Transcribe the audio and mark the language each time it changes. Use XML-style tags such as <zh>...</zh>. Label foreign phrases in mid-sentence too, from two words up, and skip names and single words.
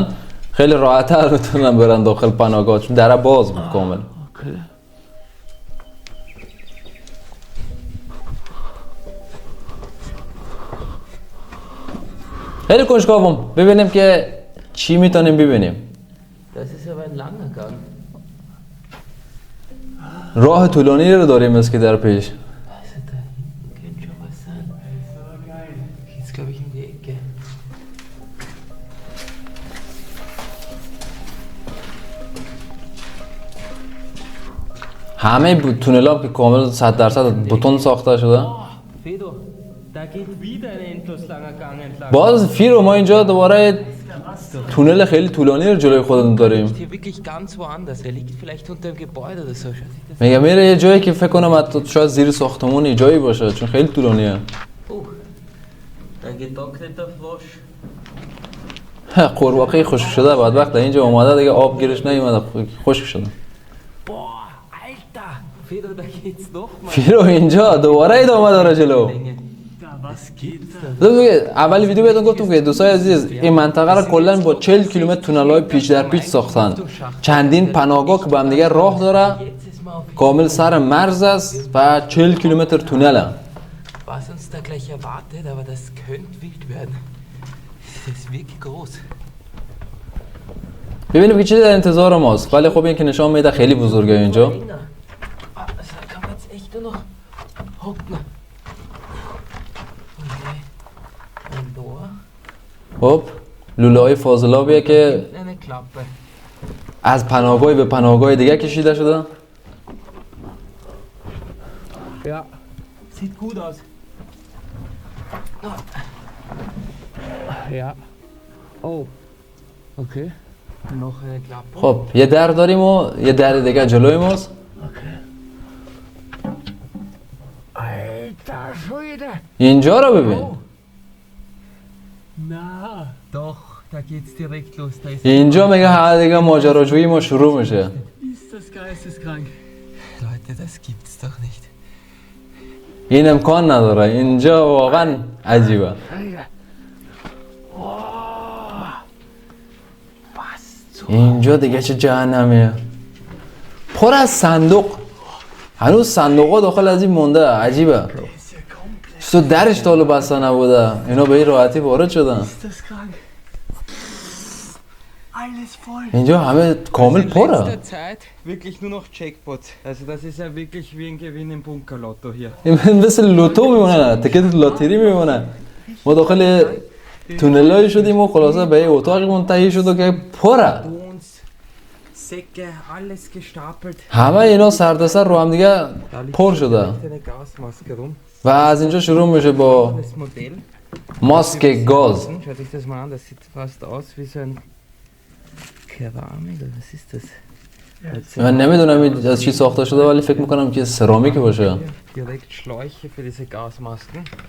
<fa>خیلی راحت‌تر میتونن برن داخل پناهگاه چون در باز بود کامل. خیلی کنجکاوم ببینیم که چی میتونیم ببینیم.</fa> <de>Das ist aber ein langer Gang.</de> <fa>راه طولانی رو داریم است که در پیش.</fa> <de>Also da hinten könnte schon was sein. Jetzt glaube ich in die Ecke.</de> <fa>همه تونل ها که کامل 100% بتون ساخته شده.</fa> <de>Fedo, da geht wieder ein endlos langer Gang entlang.</de> <fa>باز فیرو ما اینجا دوباره تونل خیلی طولانی رو جلوی خودمون داریم.</fa> <de>Hier wirklich ganz woanders. Er liegt vielleicht unter dem Gebäude oder so. Schaut sich das</de> <fa>میگه میره یه جایی که فکر کنم حتی شاید زیر ساختمون یه جایی باشه چون خیلی طولانیه.</fa> <de>Ein getrockneter Frosch.</de> <fa>قورباغه خشک شده بعد وقت اینجا اومده دیگه آب گیرش نیومده خشک شده.</fa> <de>Boah, Alter! Fedo, da geht's noch mal.</de> <fa>فیرو اینجا دوباره ادامه داره جلو.</fa> <de>Da, was geht da?</de> <fa>اول ویدیو بهتون گفتم که دوستای عزیز این منطقه رو کلا با 40 کیلومتر تونل‌های پیچ در پیچ ساختن. چندین پناهگاه که با هم دیگه راه داره</fa> <de>Jetzt ist mal auf</de> <fa>کامل سر مرز است و 40 کیلومتر تونله.</fa> <de>was uns da gleich erwartet, aber das könnte wild werden. Das ist wirklich groß.</de> <fa>ببینیم که چی در انتظار ماست ولی خب این که نشان میده خیلی بزرگه اینجا.</fa> <de>Ah, also da kann man jetzt echt nur noch hocken. Okay. Ein Tor.</de> <fa>خب لوله های فاضلابیه که</fa> <de>Eine Klappe.</de> <fa>از پناهگاه به پناهگاه دیگه کشیده شده.</fa> <de>Ja. Sieht gut aus. Ja. Oh. Okay. Noch eine Klappe.</de> <fa>خب یه در داریم و یه در دیگه جلوی ماست.</fa> <de>Alter Schwede.</de> <fa>اینجا رو ببین.</fa> <de>Na, Doch, da geht's direkt los. Da ist</de> <fa>اینجا میگه هر دیگه ماجراجویی ما شروع میشه.</fa> <de>ist das geisteskrank. Leute, das gibt's doch nicht.</de> <fa>این امکان نداره. اینجا واقعا عجیبه. اینجا دیگه چه جهنمیه. پر از صندوق. هنوز صندوقا داخل از این مونده. عجیبه. تو درش تا حالا بسته نبوده. اینا به این راحتی وارد شدن.</fa> <de>Ist das krank? Alles voll.</de> <fa>اینجا همه کامل پره.</fa> <de>letzter Zeit wirklich nur noch Jackpots. Also das ist ja wirklich wie ein Gewinn im Bunkerlotto hier.</de> <fa>این مثل لوتو میمونه.</fa> <en>ticket lottery</en> <fa>میمونه. ما داخل تونلایی شدیم و خلاصه به یه اتاقی منتهی شد که پره.</fa> <de>Bons, Säcke, alles gestapelt.</de> <fa>همه اینا سردسر رو هم دیگه</fa> <de>Da liegt</de> <fa>پر شده.</fa> <de>eine Gasmaske rum.</de> <fa>و از اینجا شروع میشه با</fa> <de>Das Modell.</de> <fa>ماسک گاز.</fa> <de>Schaut euch das mal an, das sieht fast aus wie so ein Keramik, oder was ist das?</de> <fa>من نمیدونم این از چی ساخته شده ولی فکر میکنم که سرامیک باشه.</fa> <de>Direkt Schläuche für diese Gasmasken.</de>